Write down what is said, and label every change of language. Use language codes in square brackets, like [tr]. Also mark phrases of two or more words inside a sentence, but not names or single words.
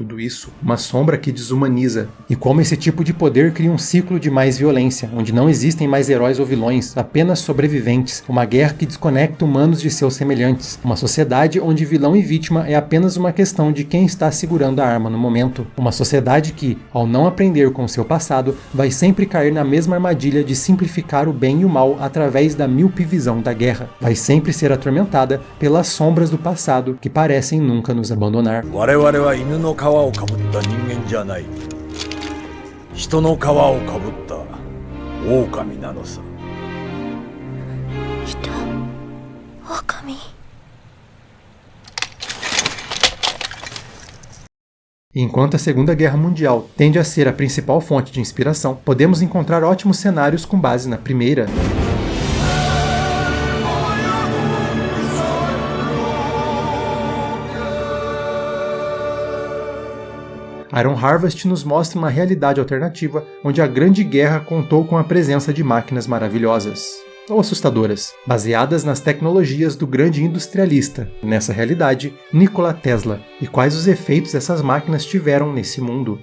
[pt] tudo isso, uma sombra que desumaniza, e como esse tipo de poder cria um ciclo de mais violência, onde não existem mais heróis ou vilões, apenas sobreviventes, uma guerra que desconecta humanos de seus semelhantes, uma sociedade onde vilão e vítima é apenas uma questão de quem está segurando a arma no momento, uma sociedade que, ao não aprender com seu passado, vai sempre cair na mesma armadilha de simplificar o bem e o mal através da míope visão da guerra, vai sempre ser atormentada pelas sombras do passado que parecem nunca nos abandonar. [ja] 我々は犬の皮をかぶった人間じゃない。人の皮をかぶった狼なのさ。人、狼。 [pt] E enquanto a Segunda Guerra Mundial tende a ser a principal fonte de inspiração, podemos encontrar ótimos cenários com base na Primeira. Iron Harvest nos mostra uma realidade alternativa onde a Grande Guerra contou com a presença de máquinas maravilhosas, ou assustadoras, baseadas nas tecnologias do grande industrialista, nessa realidade, Nikola Tesla, e quais os efeitos essas máquinas tiveram nesse mundo.